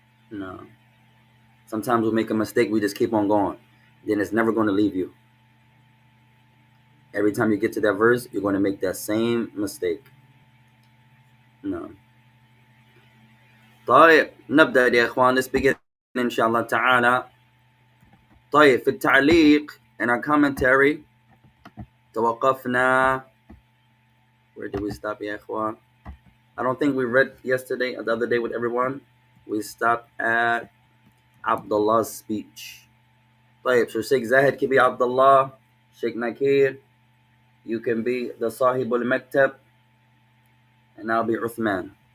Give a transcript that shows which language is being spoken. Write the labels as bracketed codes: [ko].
[en] No. Sometimes we make a mistake, we just keep on going. Then it's never going to leave you. Every time you get to that verse, you're going to make that same mistake. [ar] No. طيب نبدأ يا إخوان. [en] Let's begin [ar] إن شاء الله تعالى. طيب في التعليق, [en] in our commentary, [ar] توقفنا. [en] Where did we stop [ar] يا إخوان? [en] I don't think we read yesterday or the other day with everyone. We stopped at Abdullah's speech. [ar] طيب, [en] so Sheikh Zahid can be Abdullah. Sheikh Nakir, you can be the Sahibul Maktab, and I'll be Uthman.